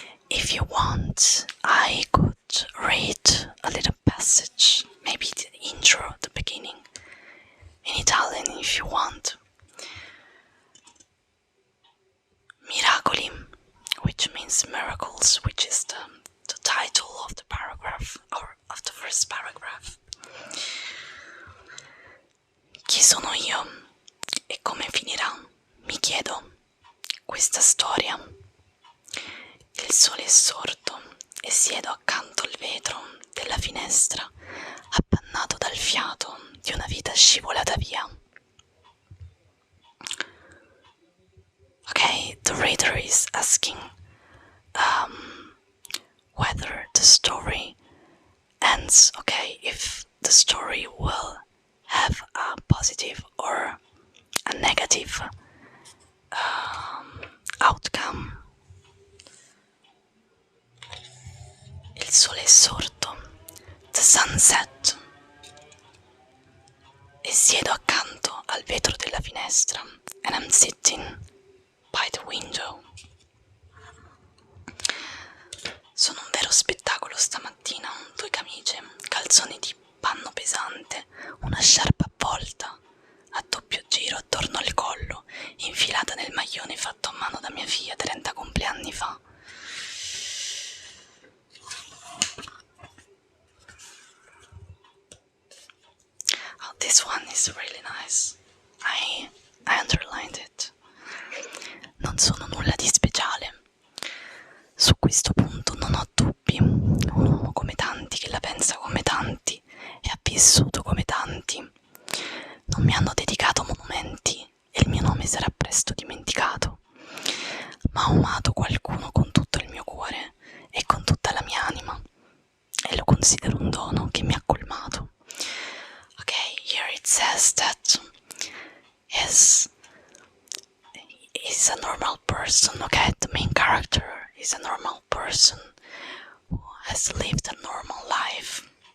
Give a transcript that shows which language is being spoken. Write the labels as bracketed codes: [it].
[en] If you want, I could read a little passage, maybe the intro, the beginning, in Italian if you want. Miracoli, which means miracles, which is the title of the paragraph, or of the first paragraph. [it] Chi sono io e come finirà? Mi chiedo questa storia. Il sole è sorto e siedo accanto al vetro della finestra, appannato dal fiato di una vita scivolata via. [en] Okay, the reader is asking whether the story ends, okay, if the story will have a positive or a negative outcome. [it] Il sole è sorto, [en] the sunset, [it] e siedo accanto al vetro della finestra, [en] and I'm sitting by the window. [it] Sono un vero spettacolo stamattina, 2 camicie, calzoni di panno pesante, una sciarpa avvolta, a doppio giro attorno al collo, infilata nel maglione fatto a mano da mia figlia 30 compleanni fa. [en] Oh, this one is really nice. I underlined it. [it] Non sono nulla di speciale. Su questo punto non ho dubbi. Un uomo come tanti, che la pensa come tanti e ha vissuto come tanti. Non mi hanno dedicato monumenti e il mio nome sarà presto dimenticato. Ma ho amato qualcuno con tutto il mio cuore e con tutta la mia anima, e lo considero un dono che mi ha colmato. [en] Okay, here it says that he's a normal person, okay? The main character is a normal person who has lived a normal life.